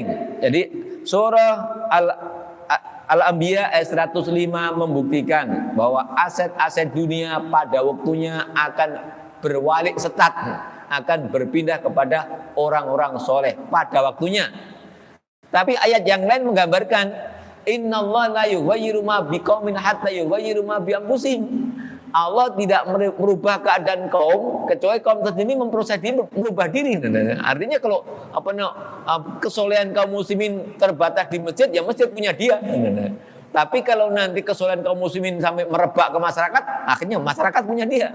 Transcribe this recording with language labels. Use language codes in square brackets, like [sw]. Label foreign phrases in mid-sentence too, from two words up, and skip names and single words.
[id] Jadi surah Al-Anbiya ayat 105 membuktikan bahwa aset-aset dunia pada waktunya akan berwalik setat, akan berpindah kepada orang-orang soleh pada waktunya. Tapi ayat yang lain menggambarkan [ar] إن الله لا يغير ما بقوم حتى يغيروا ما بأنفسهم. [id] Allah tidak merubah keadaan kaum kecuali kaum tersebut memproses diri, merubah diri. Artinya kalau kesolehan kaum muslimin terbatas di masjid, ya masjid punya dia. Tapi kalau nanti kesolehan kaum muslimin sampai merebak ke masyarakat, akhirnya masyarakat punya dia.